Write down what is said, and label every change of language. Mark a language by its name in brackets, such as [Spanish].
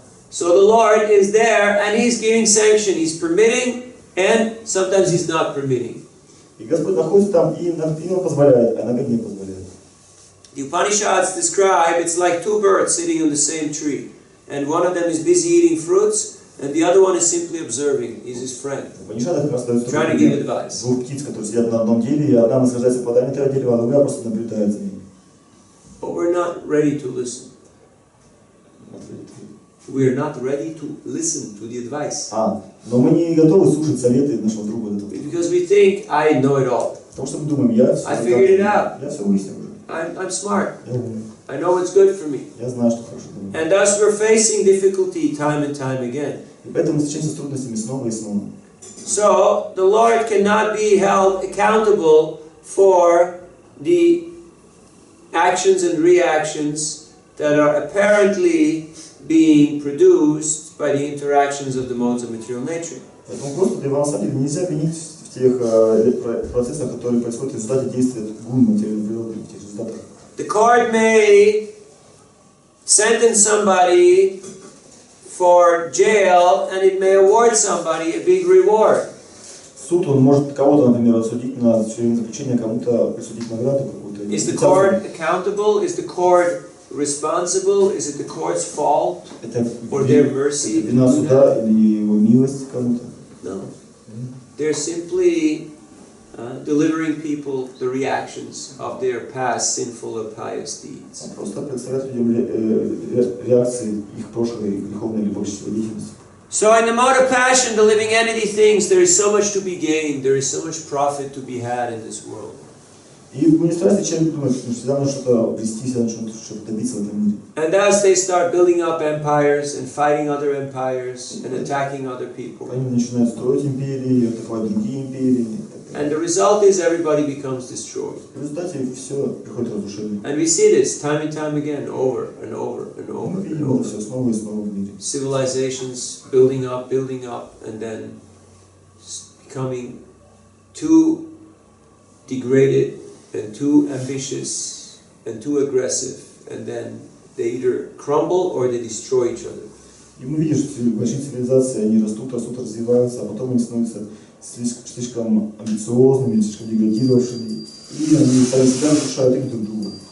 [English] So the Lord is there and He's giving sanction. He's permitting and sometimes He's not permitting. [Russian] И Господь находится там, и Он позволяет, а иногда не позволяет. [English] The Upanishads describe it's like 2 birds sitting on the same tree, and one of them is busy eating fruits, and the other one is simply observing. He's his friend, trying to give advice. [Russian] Двух птиц, которые сидят на одном дереве, и одна наслаждается плодами этого дерева, а другая просто наблюдает за ним. [English] But we're not ready to listen. We're not ready to listen to the advice. [Russian] Но мы не готовы слушать советы нашего друга. [English] Because we think, I know it all. [Russian] Потому что мы думаем, я все выяснил уже. [English] I'm smart. I know what's good for me. [Russian] Я знаю, что хорошо для меня. [English] And thus we're facing difficulty time and time again. [Russian] И поэтому мы встречаемся с трудностями снова и снова. [English] So the Lord cannot be held accountable for the actions and reactions that are apparently being produced by the interactions of the modes of material nature. [Russian] Поэтому Господу, на самом деле, нельзя винить в в тех процессах, которые происходят в результате действия гун материальной природы, в тех результатах. [English] The court may sentence somebody for jail, and it may award somebody a big reward. [Russian] Суд, он может кого-то, например, отсудить на тюремное заключение, кому-то присудить награду какую-то. [English] Is the court accountable? Is the court responsible? Is it the court's fault or their mercy? [Russian] Это вина суда или его милость кому-то? [English] No. They're simply delivering people the reactions of their past sinful or pious deeds. [Russian] Просто представляют людям реакции их прошлой греховной или божественной деятельности. [English] So in the mode of passion, the living entity thinks there is so much to be gained, there is so much profit to be had in this world. [Russian] И в гуне страсти человек думает, что всегда нужно что-то обрести, всегда нужно что-то добиться в этом мире. [English] And as they start building up empires and fighting other empires and attacking other people. [Russian] Они начинают строить империи, атаковать другие империи. [English] And the result is everybody becomes destroyed. [Russian] В результате все приходит разрушение. [English] And we see this time and time again, over and over and over. [Russian] Мы видим это все снова и снова в мире. [English] Civilizations building up, and then becoming too degraded and too ambitious and too aggressive, and then they either crumble or they destroy each other. [Russian] И мы видим, что большие цивилизации, они растут, развиваются, а потом они становятся слишком амбициозными, слишком деградировавшими, и они сами себя разрушают и друг друга.